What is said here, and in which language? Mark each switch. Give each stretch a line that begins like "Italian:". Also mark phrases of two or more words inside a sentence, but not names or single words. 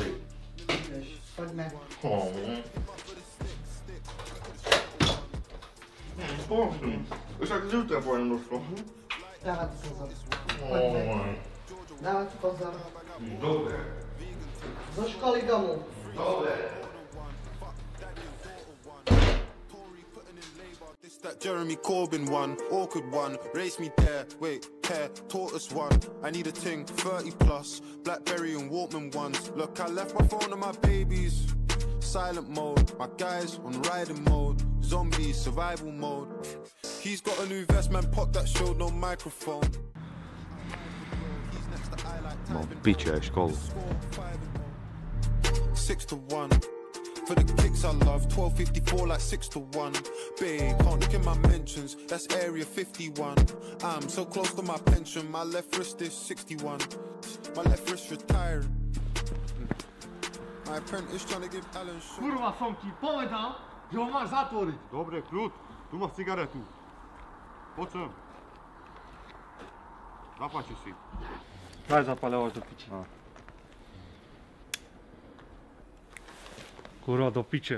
Slovak: Poďme. Poďme. Však zjutra pôjdem do školy. Dávať pozor. Poďme. Dávať pozor. Dobre. Zo školy domov. Dobre.
English: That Jeremy Corbyn one, awkward one, race me there, wait, care, tortoise one. I need a ting, 30 plus, Blackberry and Walkman ones. Look, I left my phone on my babies, silent mode. My guys on riding mode, zombie survival mode. He's got a new vest, man, pop that showed no microphone.
Slovak: Mám piče aj školu.
English: 6-1. For the kicks I love, 12.54 like 6-1. Babe, can't look in my mentions, that's area 51. I'm so close to my pension, my left wrist is 61. My left wrist retiring. My apprentice trying to give Alan shot.
Slovak: Kurva, som ti povedal, že ho máš zatvoriť. Dobre, kľud, tu máš cigaretu. Poď sem. Zapáči si. Daj zapaľovať do piče. Kurva, do piče.